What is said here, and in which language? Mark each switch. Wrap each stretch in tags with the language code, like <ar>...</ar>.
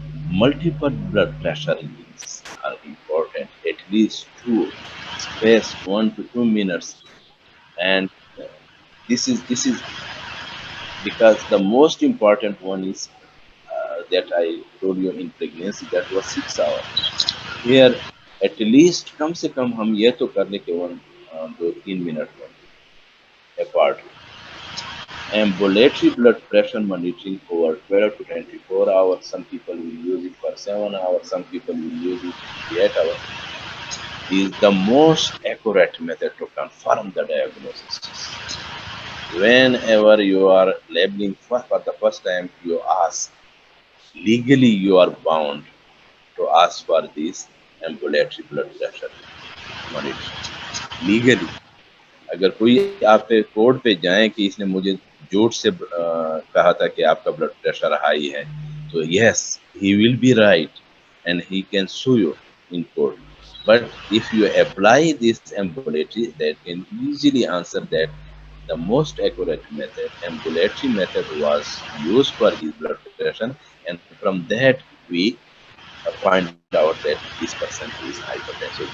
<en>Multiple blood pressure readings are important, at least two, space 1 to 2 minutes, and this is because the most important one is that I told you in pregnancy, that was 6 hours. Here at least</en> <hi>कम से कम हम ये तो कर ले केवल 2-3 minute apart.</hi> <en>Ambulatory blood pressure monitoring over 12 to 24 hours. Some people will use it for 7 hours. Some people will use it for 8 hours. Is the most accurate method to confirm the diagnosis. Whenever you are labeling for the first time, you ask. Legally, you are bound to ask for this ambulatory blood pressure monitoring. Legally.</en> <hi>अगर कोई आपके court पे जाए कि इसने मुझे झूठ से कहा था कि आपका ब्लड प्रेशर हाई है, तो</hi> <en>yes, he will be right and he can sue you in court. But if you apply this ambulatory, that can easily answer that the most accurate method, ambulatory method, was used for his blood pressure, and from that we find out that this person is hypertensive.</en>